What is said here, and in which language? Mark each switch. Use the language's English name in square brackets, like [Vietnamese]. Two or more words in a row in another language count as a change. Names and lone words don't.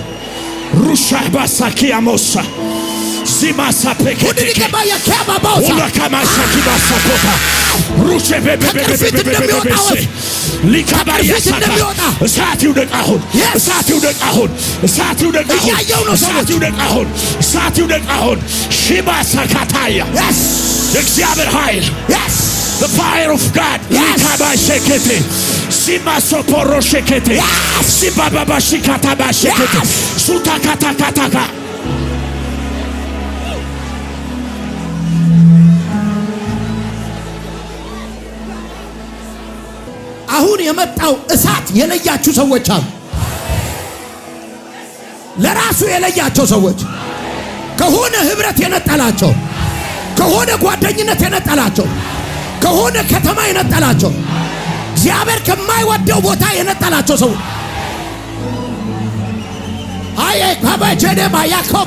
[Amharic] ሩሻባሳኪያሞሳ ዚማሳፔኬቴኬ ሁለካማሻኪባሳኮታ ሩሼቤቤቤቤቤቤቤቤቤ ሊካባያሳካ እሳት ይውደቅ አሁን እሳት ይውደቅ አሁን እሳት ይውደቅ አሁን እሳት ይውደቅ አሁን እሳት ይውደቅ አሁን ሺባሳካታያ የእግዚአብሔር ኃይል [English] The fire of God. Likabashekete. Simasoporoshekete. Sibababashikatabashekete. Sutakatakataka. [Amharic] አሁን የመጣው እሳት የለያችሁ ሰዎች አሉ። ለራሱ የለያቸው ሰዎች ከሆነ ህብረት የነጠላቸው ከሆነ ጓደኝነት የነጠላቸው ከሆነ ከተማ የነጠላቸው እግዚአብሔር ከማይወደው ቦታ የነጠላቸው ሰው አይ ካባጀደ ማያኮባ